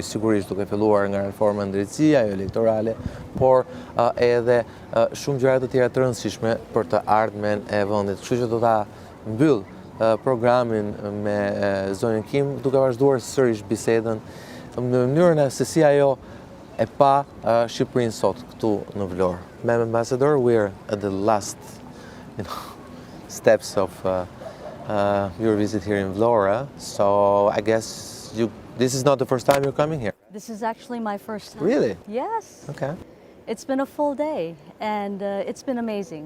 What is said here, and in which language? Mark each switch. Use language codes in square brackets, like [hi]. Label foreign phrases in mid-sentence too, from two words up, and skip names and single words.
[sq] Sigurisht duke filluar nga reforma e drejtësia, ajo elektorale, por edhe shumë gjëra të tjera të rëndësishme për të ardhmen e vendit. Kështu që do ta mbyll programin me zonjën Kim, duke vazhduar sërish bisedën në mënyrën se si ajo e pa Shqipërinë sot këtu në Vlorë. [en] Ma'am Ambassador, we're at the last, steps of your visit here in Vlora, so I guess this is not the first time you're coming here. This is actually my first time. Really? Yes. Okay. It's been a full day, and it's been amazing.